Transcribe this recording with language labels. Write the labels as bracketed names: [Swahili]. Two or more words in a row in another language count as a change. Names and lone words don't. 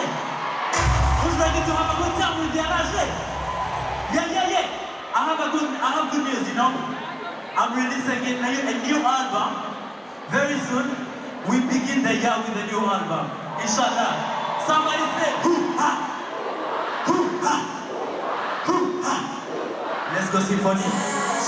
[English] Who's ready to have a good time with Yaraje? Yeah, yeah, yeah. I have good news, you know. I'm releasing a new album very soon. We begin the year with a new album, inshallah. Somebody say, hoo-ha, hoo-ha, hoo-ha. Let's go symphony.